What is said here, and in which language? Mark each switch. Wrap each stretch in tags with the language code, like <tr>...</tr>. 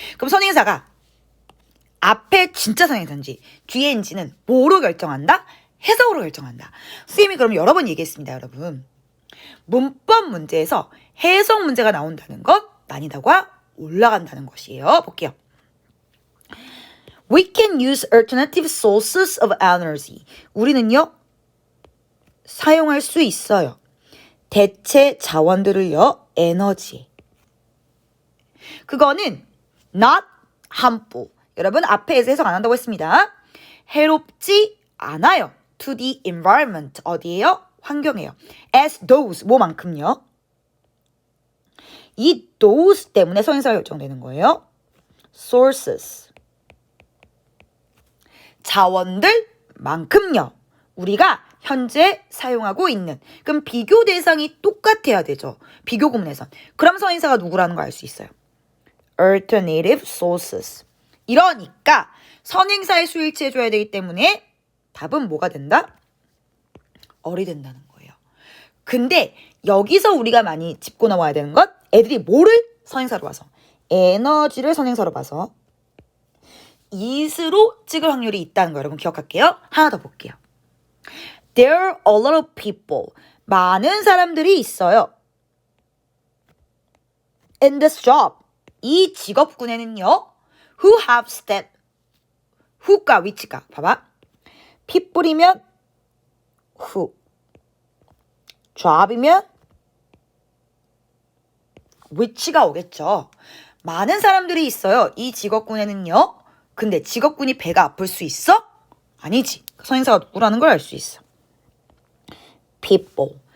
<ko>그럼 선행사가 앞에 진짜 선행사인지 뒤에인지는 뭐로 결정한다? 해석으로 결정한다. 선생님이 그럼 여러 번 얘기했습니다. 여러분. 문법 문제에서 해석 문제가 나온다는 것 난이도가 올라간다는 것이에요. 볼게요.</ko> <en>We can use alternative sources of energy.</en> <ko>우리는요, 사용할 수 있어요. 대체 자원들을요, 에너지. 그거는</ko> <en>not harmful.</en> <ko>여러분 앞에서 해석 안 한다고 했습니다. 해롭지 않아요.</ko> <en>To the environment.</en> <ko>어디예요? 환경이에요.</ko> <en>As those.</en> <ko>뭐만큼요? 이 those 때문에 선행사가 결정되는 거예요.</ko> <en>sources.</en> <ko>자원들만큼요. 우리가 현재 사용하고 있는. 그럼 비교 대상이 똑같아야 되죠. 비교 구문에선. 그럼 선행사가 누구라는 걸 알 수 있어요.</ko> <en>alternative sources.</en> <ko>이러니까 선행사의 수일치 해줘야 되기 때문에 답은 뭐가 된다? 어리 된다는 거예요. 근데 여기서 우리가 많이 짚고 넘어야 되는 건 애들이 뭐를 선행사로 봐서 에너지를 선행사로 봐서 it으로 찍을 확률이 있다는 거 여러분 기억할게요. 하나 더 볼게요.</ko> <en>There are a lot of people.</en> <ko>많은 사람들이 있어요.</ko> <en>In this job.</en> <ko>이 직업군에는요.</ko> <en>Who have step.</en> <ko>who가 위치가. 봐봐.</ko> <en>people이면 who.</en> <ko>job이면 which가 오겠죠. 많은 사람들이 있어요. 이 직업군에는요. 근데 직업군이 배가 아플 수 있어? 아니지. 선행사가 누구라는 걸 알 수 있어.</ko> <en>people.</en>